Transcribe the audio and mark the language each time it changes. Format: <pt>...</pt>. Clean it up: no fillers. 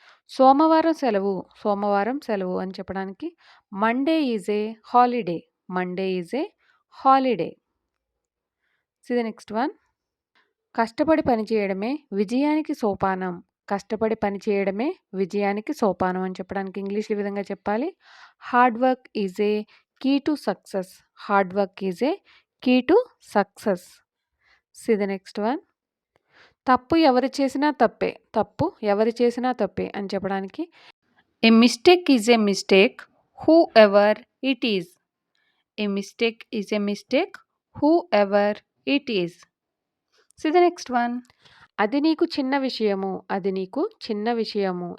<te>సోమవారం సెలవు. సోమవారం సెలవు అని చెప్పడానికి Monday is ఏ holiday.</te> <en>Monday is a holiday. See the next one.</en> <te>కష్టపడి పనిచేయడమే విజయానికి సోపానం. కష్టపడి పనిచేయడమే విజయానికి సోపానం అని చెప్పడానికి ఇంగ్లీష్‌లో ఈ విధంగా చెప్పాలి. Hard work is ఏ</te> <en>key to success. Hard work is a key to success.</en> <te>See the next one. తప్పు ఎవరు చేసినా తప్పే. తప్పు ఎవరు చేసినా తప్పే అని చెప్పడానికి ఏ mistake is ఏ mistake who ever it is.</te> <en>A mistake is a mistake whoever it is.</en> <te>See the next one. అది నీకు చిన్న విషయము. అది నీకు చిన్న విషయము.</te>